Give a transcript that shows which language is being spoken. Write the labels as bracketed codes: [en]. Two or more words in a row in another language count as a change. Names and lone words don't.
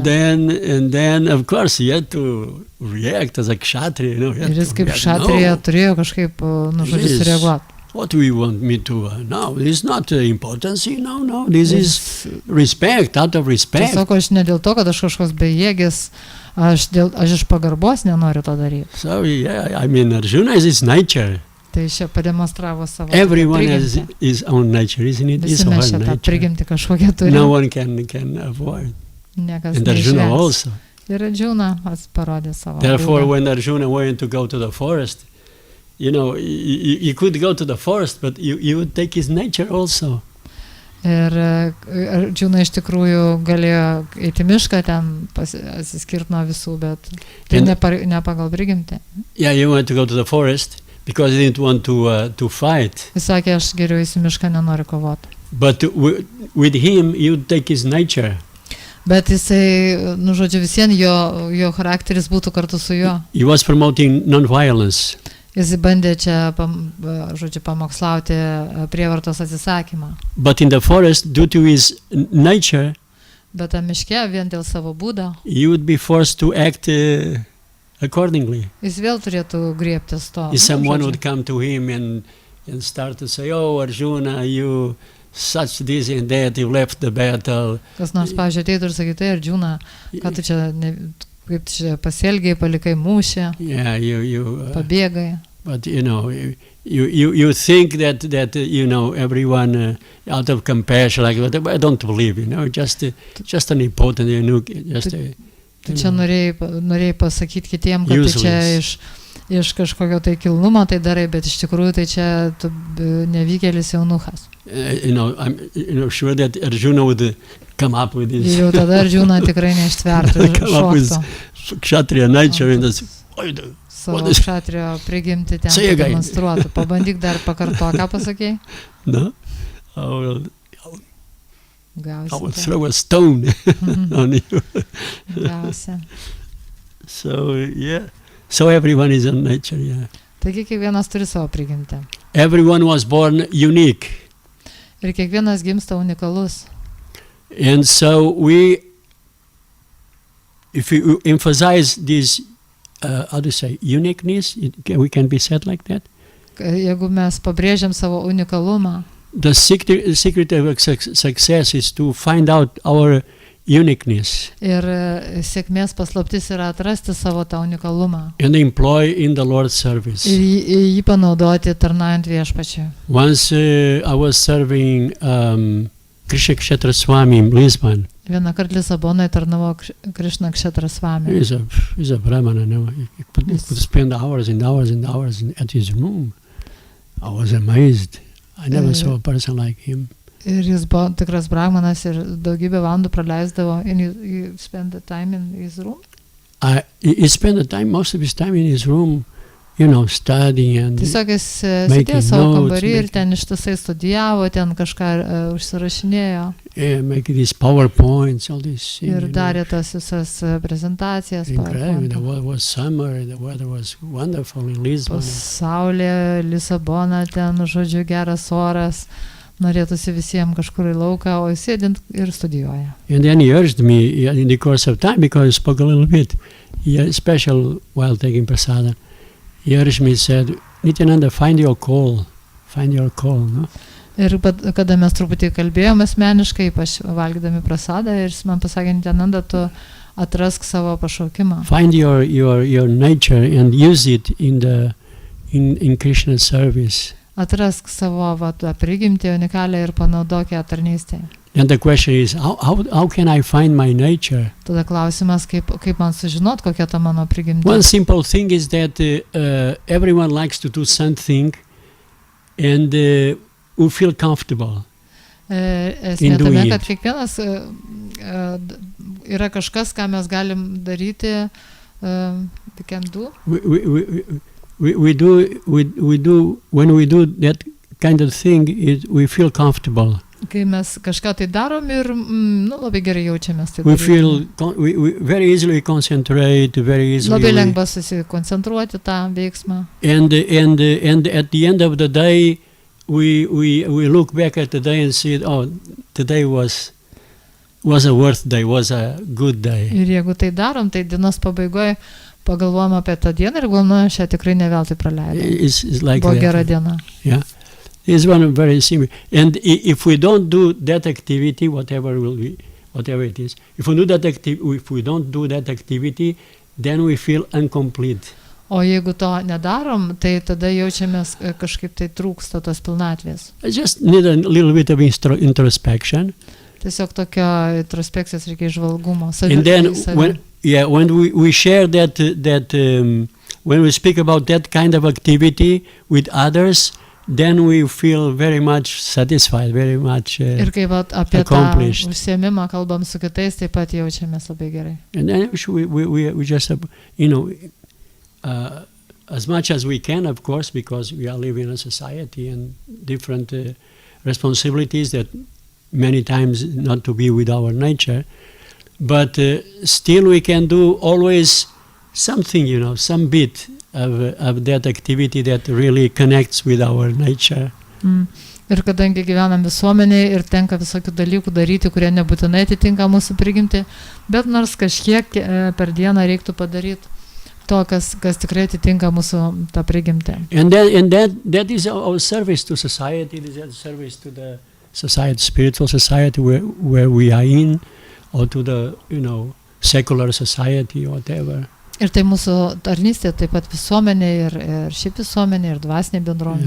[en] And then, of course, he had to react as a kshatriya, you know. [lt] Ir jis kaip kshatriya turėjo kažkaip, žodžiu, sureaguoti. [en] What do you want me to? No, this is not impotency, no, this is respect, out of respect. [lt] Tai sako, aš ne dėl to, kad aš kažkoks bejėgis, aš iš pagarbos nenoriu to daryti. [en] So, yeah, I mean, Arjuna is his nature. [lt] Tai čia pademonstravo savo [en] Everyone has his own nature, isn't it? [lt] Visi mes čia tą prigimtį kažkokią turime. [en] No one can avoid. [lt] Niekas [en] and Arjuna also. [lt] Ir Arjuna parodė savo. [en] Therefore, when Arjuna wanted to go to the forest, you know, he could go to the forest, but you would take his nature also. [lt] Ir Arjuna iš tikrųjų galėjo eiti mišką, ten atsiskirti nuo visų, bet tai ne pagal prigimtį. [en] Yeah, you wanted to go to the forest. Because he didn't want to fight. [lt] Jis sakė, aš geriau į mišką nenoriu kovoti. [en] But with him, you take his nature. [lt] Bet jisai, žodžiu, visien jo charakteris būtų kartu su juo. [en] He was promoting non-violence. [lt] Jis bandė čia, žodžiu, pamokslauti prievartos atsisakymą. [en] But in the forest, due to his nature, [lt] bet miške vien dėl savo būdo, [en] he would be forced to act accordingly. [lt] Jis vėl turėtų griebtis to. [en] If someone would come to him and start to say, oh, Arjuna, you such this and that, you left the battle. [lt] Kas nors, pavyzdžiui, ateitų ir sakytų, Arjuna, ką tu čia, kaip tu čia pasielgiai, palikai mūšį, pabėgai. [en] But, you know, you think that you know, everyone out of compassion, like, but I don't believe, you know, just an impotent, you know, just a... [lt] Tu čia norėjai pasakyti kitiem, kad tu čia iš kažkokio tai kilnumo tai darai, bet iš tikrųjų tai čia tu nevykėlis jaunuchas. [en] You know, I'm sure that Arjuna would come up with this. [lt] Jau tada Arjuna tikrai neištvertų ir šoktų. [en] Kshatriya nature in this. [lt] Savo kshatriyo prigimti ten demonstruotų. Pabandyk dar pakarto, ką pasakei? [en] No. I will throw a stone on you. So, yeah. So everyone is on nature, yeah. [lt] Taigi kiekvienas turi savo prigimtį. [en] Everyone was born unique. [lt] Ir kiekvienas gimsta unikalus. [en] And so if we emphasize this, how to say, uniqueness, we can be said like that. [lt] Jeigu mes pabrėžiam savo unikalumą, [en] the secret of success is to find out our uniqueness. [lt] Ir sėkmės paslaptis yra atrasti savo tą unikalumą. [en] And employ in the Lord's service. [lt] Ir jį panaudoti tarnaujant Viešpačiui. [en] Once I was serving Krishna Kshetra Swami in Lisbon. [lt] Vieną kartą Lisabonoje tarnavo Krishna Kshetra Swami. [en] He's a Brahmana, no? He could spend hours and hours and hours at his room. I was amazed. I never saw a person like him. [lt] Ir jis buvo tikras brahmanas ir daugybę valandų praleisdavo, [en] and you spend the time in his room? he spent the time, most of his time in his room, studying and [lt] Tiesiog jis sėdėjo savo kambarį ir ten ištisai studijavo, ten kažką užsirašinėjo. [en] Making these PowerPoints, all these things. [lt] Ir darė tas visas prezentacijas. [en] Incredible. It was summer, the weather was wonderful in Lisbon. [lt] Saulė, Lisabona, ten, žodžiu, geras oras. Norėtųsi visiems kažkur į lauką, o jis sėdint ir studijuoja. [en] And then he urged me in the course of time, because I spoke a little bit, special while taking prasada. He urged me, said, Nityananda, find your call, no? [lt] Ir kada mes truputį kalbėjome asmeniškai, ypač valgydami prasadą, ir jis man pasakė, Nityananda, tu atrask savo pašaukimą. [en] Find your nature and use it in Krishna's service. [lt] Atrask savo prigimtį unikalią ir panaudok ją tarnystėje. [en] And the question is, how can I find my nature? [lt] Tada klausimas, kaip man sužinot, kokia ta mano prigimtė. [en] One simple thing is that everyone likes to do something and we feel comfortable in doing it. [lt] Kad kiekvienas yra kažkas, ką mes galim daryti, [en] we can do. We do when we do that kind of thing, we feel comfortable. [lt] Kai mes kažką tai darom ir labai gerai jaučiamės. [en] We very easily concentrate, very easily. [lt] Labai lengva susikoncentruoti tą veiksmą. [en] And at the end of the day, we look back at the day and see, today was a worth day, was a good day. [lt] Ir jeigu tai darom, tai dienos pabaigoje pagalvojam apie tą dieną ir galvojam, šią tikrai ne veltui praleidom. [en] Like [lt] buvo gera diena. [en] Yeah. It's one very simple. And if we don't do that activity, whatever it is, if we don't do that activity, then we feel incomplete. [lt] O jeigu to nedarom, tai tada jaučiamės kažkaip tai trūksta tos pilnatvės. [en] I just need a little bit of introspection. [lt] Tiesiog tokio introspekcijos reikia žvalgumo. [en] And then when we share that when we speak about that kind of activity with others, then we feel very much satisfied, very much [lt] ir kai apie tą užsiėmimą kalbam su kitais, taip pat jaučiamės labai gerai. [en] And then we just, as much as we can, of course, because we are living in a society and different responsibilities that many times not to be with our nature, but still we can do always something, some bit of that activity that really connects with our nature. [lt] Ir kadangi gyvenam visuomenėje ir tenka visokių dalykų daryti, kurie nebūtinai atitinka mūsų prigimtį, bet nors kažkiek per dieną reiktų padaryti to, kas tikrai atitinka mūsų tą prigimtį. [en] And that is our service to society, it is a service to the society, spiritual society where we are in, or to the, secular society or whatever. [lt] Ir tai mūsų tarnystė taip pat visuomenė ir šiaip visuomenė ir dvasinė bendruomenė.